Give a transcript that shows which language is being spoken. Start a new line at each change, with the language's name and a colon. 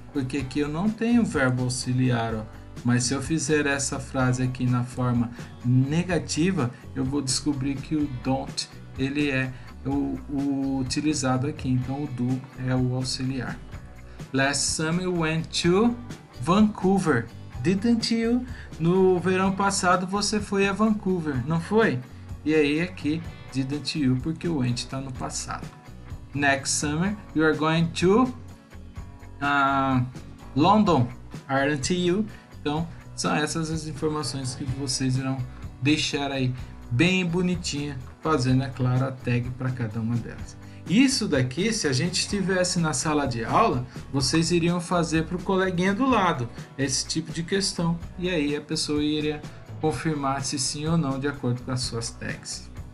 Portuguese: Porque aqui eu não tenho verbo auxiliar, ó. Mas se eu fizer essa frase aqui na forma negativa, eu vou descobrir que o don't, ele é o utilizado aqui. Então o do é o auxiliar.
English: Last summer you went to Vancouver, didn't you?
Portuguese: No verão passado você foi a Vancouver, não foi? E aí aqui
English: didn't you,
Portuguese: porque o went está no passado.
English: Next summer you are going to London, aren't you?
Portuguese: Então são essas as informações que vocês irão deixar aí bem bonitinha, fazendo, é claro, a tag para cada uma delas. Isso daqui, se a gente estivesse na sala de aula, vocês iriam fazer para o coleguinha do lado esse tipo de questão, e aí a pessoa iria confirmar se sim ou não de acordo com as suas tags.